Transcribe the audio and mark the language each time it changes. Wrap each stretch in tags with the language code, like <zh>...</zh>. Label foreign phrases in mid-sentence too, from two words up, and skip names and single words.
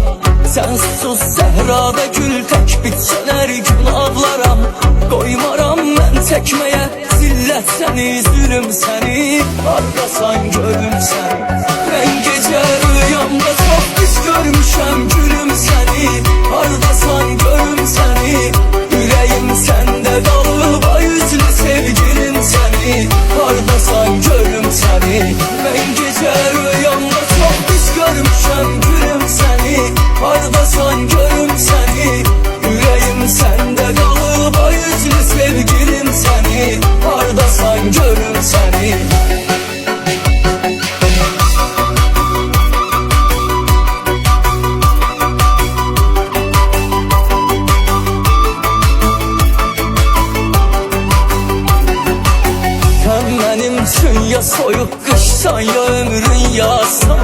<az>Sən susuz səhrada gül tək bitsən hər gün ağlaram. Qoymaram mən çəkməyə zillət səni, zülüm səni. Ardasan görüm səni. Mən gecə rüyamda çox pis görmüşəm gülüm səni. Ardasan görüm səni.</az> <tr>Yüreğim sende kalıp ayıclı sevgilim seni. Vardasan görüm seni. Ben gece rüyamda çok pis görmüşem gülüm seni. Vardasan görüm seni. Yüreğim sende kalıp ayıclı sevgilim seni. Vardasan görüm seni.</tr> <az>Mənim üçün ya soyuq qışsan ya ömrün yazsan.</az>